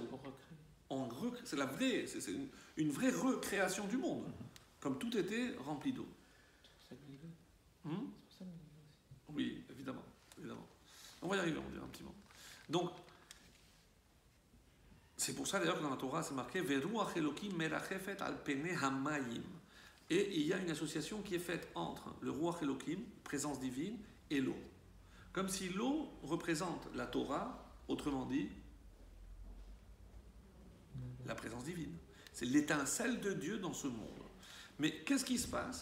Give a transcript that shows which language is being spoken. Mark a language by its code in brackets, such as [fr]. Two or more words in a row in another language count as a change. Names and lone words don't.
[fr] C'est la vraie, c'est une vraie recréation du monde. Comme tout était rempli d'eau. Oui, évidemment. On va y arriver, on dirait un petit mot. Donc, c'est pour ça d'ailleurs que dans la Torah c'est marqué [he] ורוח אלוקים מרחפת על פני המים. [fr] Et il y a une association qui est faite entre le [he] רוח אלוקים, [fr] présence divine, et l'eau. Comme si l'eau représente la Torah, autrement dit, la présence divine. C'est l'étincelle de Dieu dans ce monde. Mais qu'est-ce qui se passe?